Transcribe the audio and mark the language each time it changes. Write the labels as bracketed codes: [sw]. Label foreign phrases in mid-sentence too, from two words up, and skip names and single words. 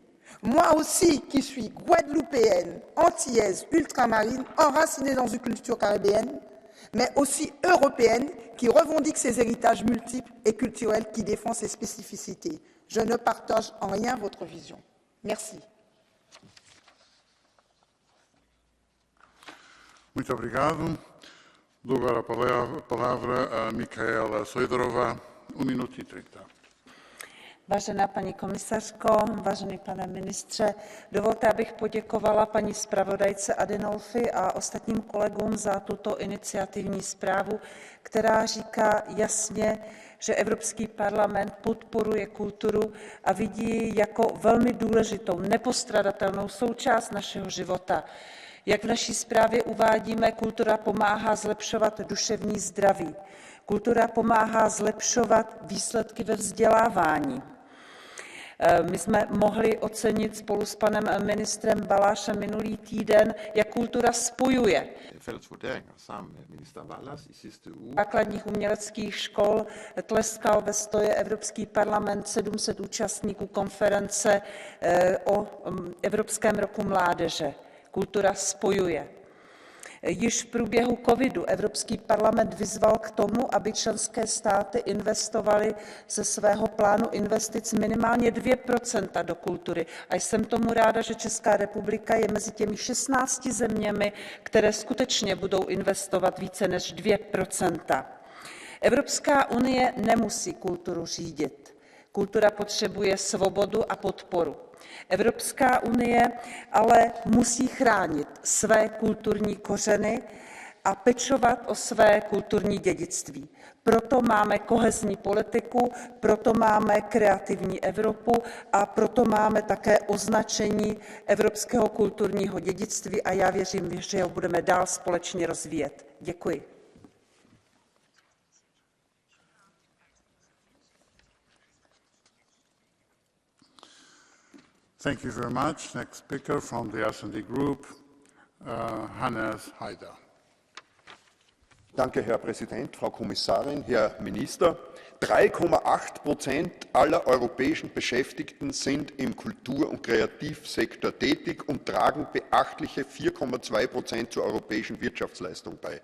[fr] Moi aussi, qui suis guadeloupéenne, antillaise, ultramarine, enracinée dans une culture caribéenne, mais aussi européenne, qui revendique ses héritages multiples et culturels, qui défend ses spécificités. Je ne partage en rien votre vision. Merci. [pt] Muito obrigado. Dou agora a palavra a Michaela Sojdrova, 1 minuta e 30. [cs] Vážená paní komisařko, vážený pane ministře, dovolte, abych poděkovala paní zpravodajce Adinolfi a ostatním kolegům za tuto iniciativní zprávu, která říká jasně, že Evropský parlament podporuje kulturu a vidí ji jako velmi důležitou, nepostradatelnou součást našeho života. Jak v naší zprávě uvádíme, kultura pomáhá zlepšovat duševní zdraví. Kultura pomáhá zlepšovat výsledky ve vzdělávání. My jsme mohli ocenit spolu s panem ministrem Balášem minulý týden, jak kultura spojuje. Základních uměleckých škol tleskal ve stoje Evropský parlament 700 účastníků konference o Evropském roku mládeže. Kultura spojuje. Již v průběhu covidu Evropský parlament vyzval k tomu, aby členské státy investovaly ze svého plánu investic minimálně 2% do kultury. A jsem tomu ráda, že Česká republika je mezi těmi 16 zeměmi, které skutečně budou investovat více než 2%. Evropská unie nemusí kulturu řídit. Kultura potřebuje svobodu a podporu. Evropská unie ale musí chránit své kulturní kořeny a pečovat o své kulturní dědictví. Proto máme kohezní politiku, proto máme kreativní Evropu a proto máme také označení evropského kulturního dědictví a já věřím, že ho budeme dál společně rozvíjet. Děkuji. [en] Thank you very much. Next speaker from the S&D Group, Hannes Haider. [de] Danke, Herr Präsident, Frau Kommissarin, Herr Minister. 3,8% aller europäischen Beschäftigten sind im Kultur- und Kreativsektor tätig und tragen beachtliche 4,2% zur europäischen Wirtschaftsleistung bei.